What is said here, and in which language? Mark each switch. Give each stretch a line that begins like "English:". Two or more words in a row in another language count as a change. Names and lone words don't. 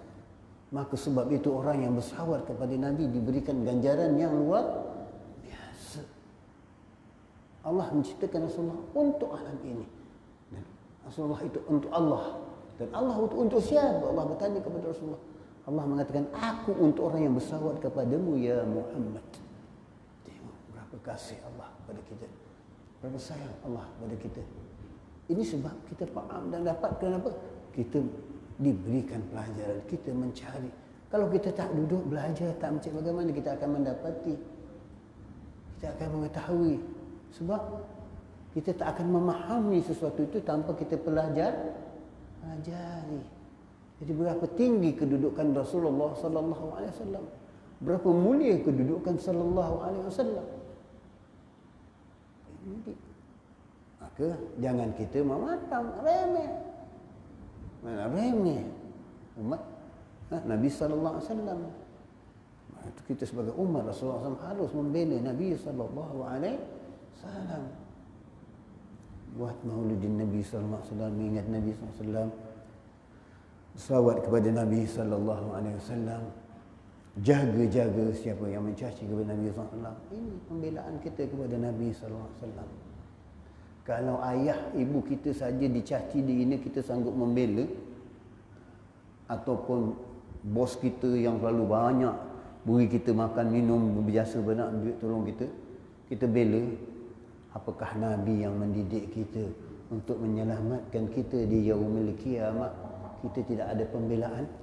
Malay: Maka sebab itu orang yang berselawat kepada Nabi diberikan ganjaran yang luar biasa. Allah menciptakan Rasulullah untuk alam ini. Dan Rasulullah itu untuk Allah. Dan Allah untuk siapa? Allah bertanya kepada Rasulullah. Allah mengatakan, aku untuk orang yang berselawat kepadamu
Arabic: يا محمد.
Malay: Tengok berapa kasih Allah pada kita. Berapa sayang Allah pada kita. Ini sebab kita faham dan dapat. Kenapa? Kita diberikan pelajaran, kita mencari. Kalau kita tak duduk belajar, tak mencari, bagaimana kita akan mendapati? Kita akan mengetahui. Sebab kita tak akan memahami sesuatu itu tanpa kita pelajari. Jadi berapa tinggi kedudukan Rasulullah
Arabic: صلى الله عليه وسلم.
Malay: Berapa mulia kedudukan
Arabic: صلى الله عليه وسلم.
Malay: Maka jangan kita memandang remeh. Mana remeh umat Nabi
Arabic: صلى الله عليه وسلم.
Malay: Itu kita sebagai umat Rasulullah SAW harus membela Nabi
Arabic: صلى الله عليه وسلم.
Malay: Buat maulidin Nabi
Arabic: صلى الله عليه وسلم,
Malay: mengingat Nabi
Arabic: صلى الله عليه وسلم,
Malay: selawat kepada Nabi
Arabic: صلى الله عليه وسلم,
Malay: jaga siapa yang mencaci kepada Nabi
Arabic: صلى الله عليه وسلم.
Malay: Ini pembelaan kita kepada Nabi
Arabic: صلى الله عليه وسلم.
Malay: Kalau ayah ibu kita saja dicaci di ini kita sanggup membela, ataupun bos kita yang terlalu banyak beri kita makan minum berjasa banyak duit tolong kita bela, apakah Nabi yang mendidik kita untuk menyelamatkan kita di
Arabic: يوم القيامة
Malay: kita tidak ada pembelaan?